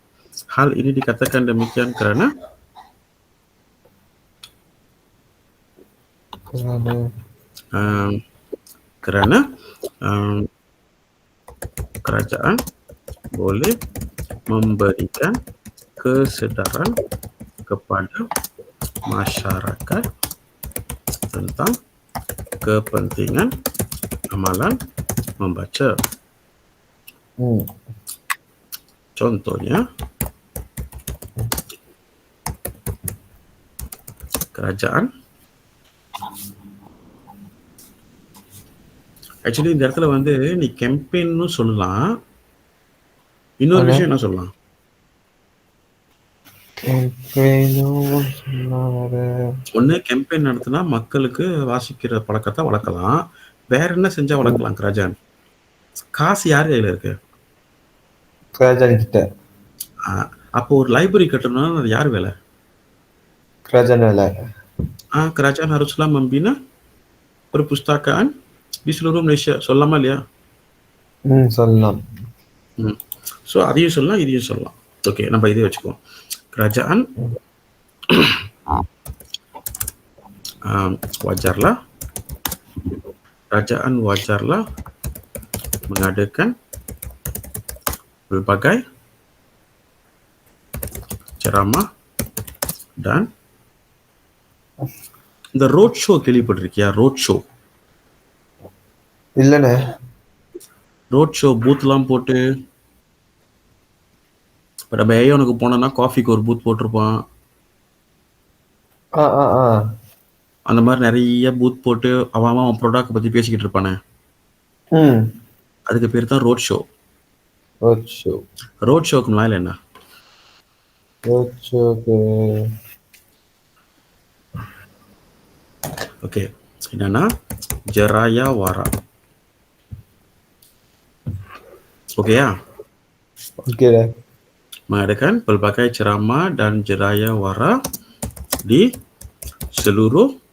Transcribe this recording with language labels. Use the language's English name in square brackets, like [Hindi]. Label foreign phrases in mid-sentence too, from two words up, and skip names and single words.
[Malay] kerajaan boleh memberikan kesedaran kepada masyarakat tentang kepentingan amalan membaca. Contohnya, kerajaan [Tamil] actually இந்த இடத்துல வந்து நீ கேம்பெயின்னு சொல்லலாம், இன்னொரு விஷயம் என்ன சொல்லலாம்? ஒண்ணு கேம்பெயின் நடத்தினா மக்களுக்கு வாசிக்கிற பழக்கத்தை வளர்க்கலாம். வேற என்ன செஞ்சா வளர்க்கலாம்? kerajaan காசு யார் கையில இருக்கு? [Malay] Kerajaan kita. [Tamil] அப்போ ஒரு லைப்ரரி கட்டணும்னா அது யார் வேலை? Kerajaan வேலை. [Malay] kerajaan haruslah membina perpustakaan di seluruh Malaysia. [Tamil] சொல்லலாமா இல்லையா? சொல்லலாம். ஸோ அதையும் சொல்லலாம், இதையும் சொல்லலாம். ஓகே, நம்ம இதே வச்சுக்குவோம். [Malay] kerajaan wajarlah mengadakan berbagai ceramah dan [Tamil] இந்த [English] road show [Tamil] கேள்விப்பட்டிருக்கியா? [English] road show [Tamil] இல்லைண்ணே. [English] road show [Tamil] பூத்லாம் போட்டு, இப்போ நம்ம ஏயோனுக்கு போனோம்னா காஃபிக்கு ஒரு பூத் போட்டிருப்பான். அந்த மாதிரி நிறைய பூத் போட்டு அவன் ப்ராடக்ட் பற்றி பேசிக்கிட்டு இருப்பானே, அதுக்கு பேர் தான் [English] road show. road showக்கு [Tamil] முன்னால என்ன? ஓகே, என்னன்னா [Malay] jeraya wara. [Tamil] ஓகேயா? [Malay] Okey dah. Mengadakan pelbagai ceramah dan jeraya wara di seluruh